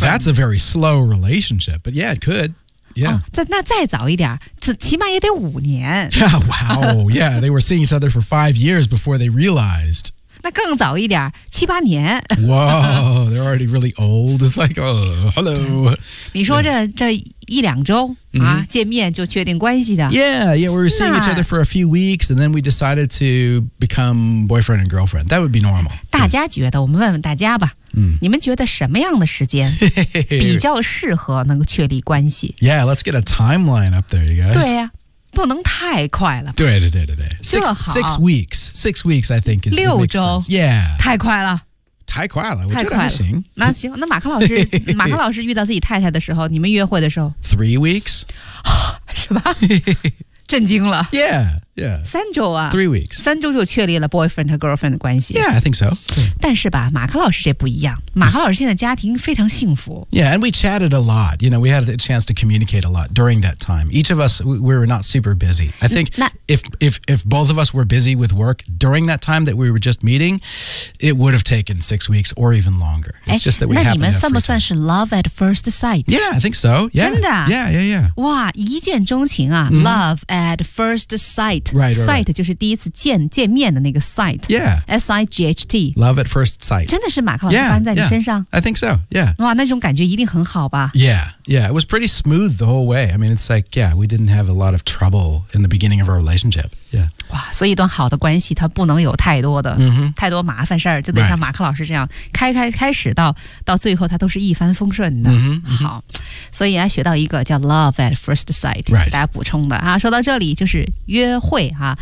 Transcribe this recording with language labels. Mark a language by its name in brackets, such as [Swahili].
[English] Well, that's a very slow relationship, but yeah, it could. Yeah. [Chinese] 那再早一点，起码也得五年。 [English] Yeah, wow. Yeah, they were seeing each other for 5 years before they realized. [Chinese] 那更早一点，七八年。 [English] Wow, they're already really old. It's like, oh, hello. [Chinese] 你说这一两周、mm-hmm. 啊、见面就确定关系的。 [English] Yeah, we were seeing each other for a few weeks, and then we decided to become boyfriend and girlfriend. That would be normal. [Chinese] 大家觉得，我们问问大家吧。 [English] Mm. [Chinese] 你们觉得什么样的时间比较适合能够确立关系 [English] Yeah, let's get a timeline up there, you guys. [Chinese] 对呀、啊，不能太快了。 [English] 对。Six weeks. I think is [Chinese] 六周。 [English] Yeah. [Chinese] 太快了。太快了，我觉得还行。那行，那马克老师，马克老师遇到自己太太的时候，你们约会的时候 [English] 3 weeks. [Chinese] 是吧？震惊了。 [English] Yeah. [Chinese] 三周啊。 [English] 3 weeks. [Chinese] 三周就确立了 boyfriend 和 girlfriend 的关系。 [English] Yeah, I think so. [Chinese] 但是吧马克老师这不一样。马克老师现在家庭非常幸福。 [English] Yeah, and we chatted a lot. You know, we had a chance to communicate a lot during that time. Each of us, we were not super busy. I think if both of us were busy with work during that time that we were just meeting, it would have taken 6 weeks or even longer. It's just that we happened to have free time. [Chinese] 那你们算不算是 [English] love at first sight? Yeah, I think so. Yeah. [Chinese] 真的? [English] Yeah. [Chinese] 哇一见钟情啊、mm-hmm. [English] love at first sight. Right. [Chinese] Sight 就是第一次见面的那个 sight. [English] Yeah. S-I-G-H-T. Love at first sight. [Chinese] 真的是马克老师发生在你身上 [English] I think so. Yeah. [Chinese] 哇那种感觉一定很好吧 [English] Yeah. It was pretty smooth the whole way. I mean, it's like, yeah, we didn't have a lot of trouble in the beginning of our relationship. Yeah. [Chinese] 哇所以一段好的关系它不能有太多的、 [English] mm-hmm. [Chinese] 太多麻烦事儿就得像马克老师这样、 [English] right. [Chinese] 开始到最后它都是一帆风顺的。 [English] Mm-hmm. [Chinese] 好。所以啊学到一个叫 love at first sight. [English] Right. [Chinese] 大家补充的啊说到这里就是约会啊、